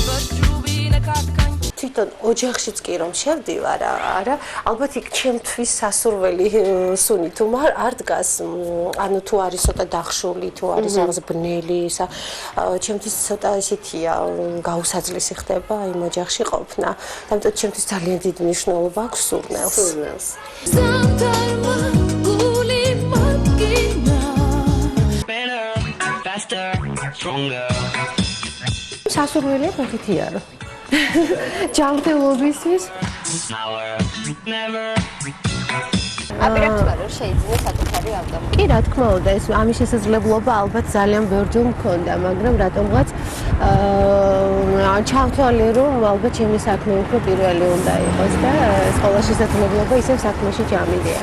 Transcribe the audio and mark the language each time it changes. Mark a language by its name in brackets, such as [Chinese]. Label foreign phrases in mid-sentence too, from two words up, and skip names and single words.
[Georgian] თვითონ ოჯახშიც კი რომ შევდივარ, არა, ალბათ იქ ჩემთვის სასურველი სუნი თუ არ დგას, ანუ თუ არის ცოტა დახშული, თუ არის რაღაც ბნელი, ჩემთვის ცოტა ისეთია, გაუსაძლისი ხდება იმ ოჯახში ყოფნა. ამიტომ ჩემთვის ძალიან დიდი მნიშვნელობა აქვს სურნელს. [English] Better, faster, stronger. [Georgian] სასურველია ფეხითია. ჯანმრთელობისთვის [English] Never. [Georgian] აპირებდა რომ შეიძლება საკუთარი ავტომობილი. კი, რა თქმა უნდა, ეს ამის შესაძლებლობა ალბათ ძალიან ბევრჯერ მქონდა, მაგრამ რატომღაც ჩავთვალე, რომ ალბათ ჩემი საქმე უფრო პირველი უნდა იყოს და ეს ყველა შესაძლებლობა ისევ საქმეში ჩამიდია.